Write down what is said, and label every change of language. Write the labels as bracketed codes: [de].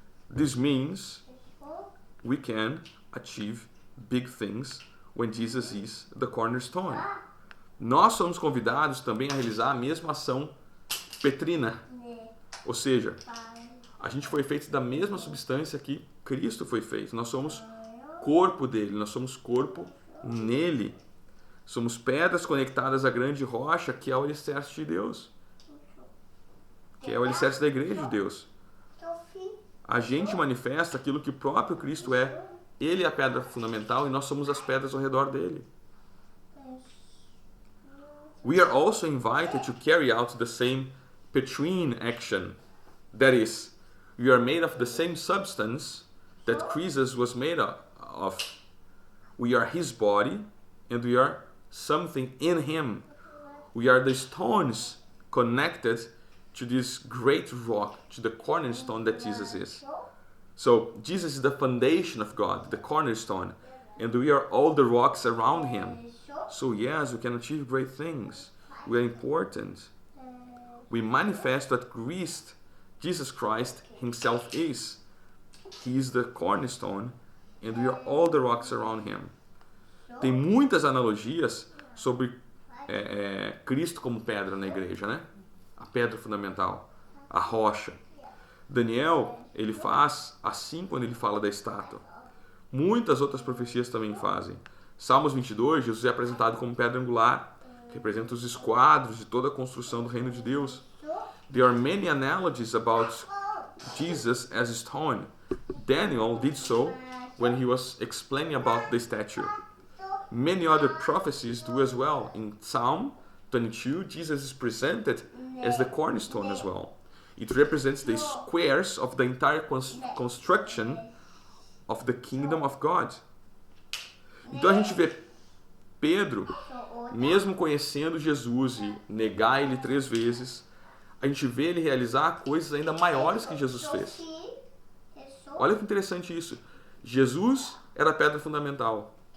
[en] This means we can achieve big things when Jesus is the cornerstone. [pt] Nós somos convidados também a realizar a mesma ação petrina. Ou seja, a gente foi feito da mesma substância que Cristo foi feito. Nós somos corpo dele, nós somos corpo nele. Somos pedras conectadas à grande rocha, que é o alicerce de Deus. Que é o alicerce da igreja de Deus. A gente manifesta aquilo que o próprio Cristo é. Ele é a pedra fundamental e nós somos as pedras ao redor dele. [en] We are also invited to carry out the same Petrine action. That is, we are made of the same substance that Christ was made of. We are his body and we are something in him. We are the stones connected to this great rock, to the cornerstone that Jesus is. So Jesus is the foundation of God, the cornerstone, and we are all the rocks around him. So yes, we can achieve great things. We are important. We manifest what Jesus Christ himself is. He is the cornerstone and we are all the rocks around him. [pt] Tem muitas analogias sobre Cristo como pedra na igreja, né? A pedra fundamental, a rocha. Daniel, ele faz assim quando ele fala da estátua. Muitas outras profecias também fazem. Salmos 22, Jesus é apresentado como pedra angular, que representa os esquadros de toda a construção do reino de Deus. [en] There are many analogies about Jesus as a stone. Daniel did so when he was explaining about the statue. Many other prophecies do as well. In Psalm 22, Jesus is presented as the cornerstone as well. It represents the squares of the entire construction of the kingdom of God. [pt] Então a gente vê Pedro, mesmo conhecendo Jesus e negar ele 3 vezes, a gente vê ele realizar coisas ainda maiores que Jesus fez. Olha que interessante isso. Jesus era a pedra fundamental.